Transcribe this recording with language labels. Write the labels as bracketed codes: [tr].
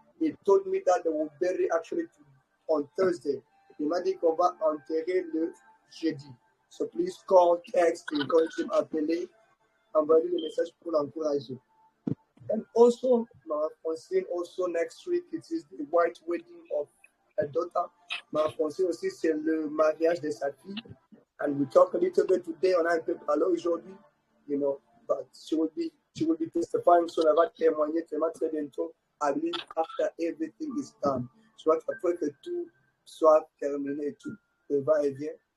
[en] He told me that they will bury actually on Thursday. [fr] Il m'a dit qu'on va enterrer le jeudi. [en] So please call, text, encourage him, [fr] appeler, envoyer le message pour l'encourager. [en] And also, my Francine, also next week, it is the white wedding of her daughter. [fr] Ma Francine aussi, c'est le mariage de sa fille. [en] And we talk a little bit today, [fr] on a un peu parlé aujourd'hui, [en] you know, but she will be testifying soon. [fr] Elle va témoigner très bientôt, [en] I believe, after everything is done. [fr] Je vois qu'après que tout soit terminé et tout, le va-et-vient.